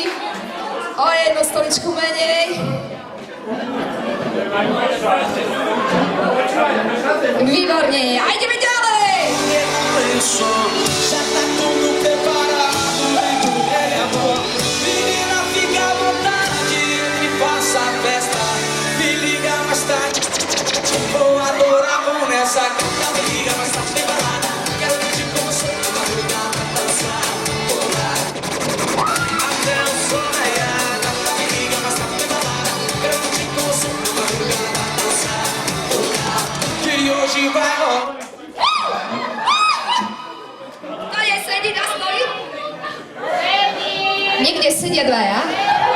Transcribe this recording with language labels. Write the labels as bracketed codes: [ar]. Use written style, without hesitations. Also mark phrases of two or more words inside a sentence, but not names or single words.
[sk] O jednu stoličku menej. Výborne, a ideme ďalej. [pt] Já tá tudo preparado, vem com ele amor. Menina, fica à vontade, me faça a festa. Me liga mais tarde, vou adorar vou nessa canta. Me liga mais tarde, tem balada. Quero curtir como sou, na madrugada, dançar, rolar. Até o sol raiar. Me liga mais tarde, tem balada. Quero curtir como sou, na madrugada, dançar, rolar. Que hoje vai rolar. [sk] To je sedí na stoli? Niekde sedia dvaja.